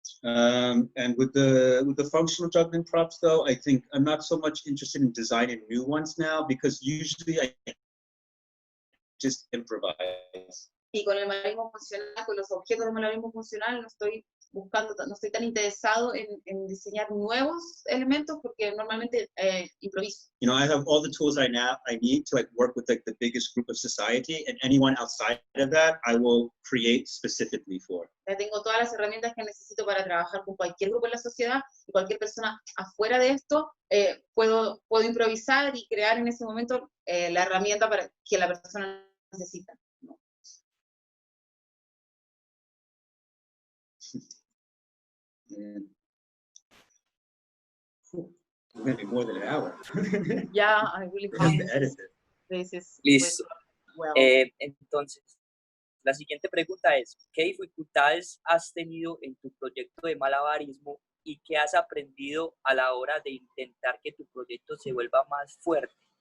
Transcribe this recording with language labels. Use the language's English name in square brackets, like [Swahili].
[English] And with the functional juggling props, though, I think I'm not so much interested in designing new ones now, because usually I just improvise. [Spanish] Y con el malabarismo funcional, con los objetos de malabarismo funcional, no estoy tan interesado en diseñar nuevos elementos, porque normalmente improviso. [English] You know, I have all the tools I need to like work with like the biggest group of society, and anyone outside of that, I will create specifically for. [Spanish] Ya tengo todas las herramientas que necesito para trabajar con cualquier grupo en la sociedad, y cualquier persona afuera de esto, puedo improvisar y crear en ese momento la herramienta para que la persona necesita. ¿No? [English] It's gonna be more than an hour. Yeah, I really I have hope to edit it. this is [Spanish] Listo. [English] well. [Spanish] Entonces, la siguiente pregunta es, ¿qué dificultades has tenido en tu proyecto de malabarismo y qué has aprendido a la hora de intentar que tu proyecto se vuelva más fuerte?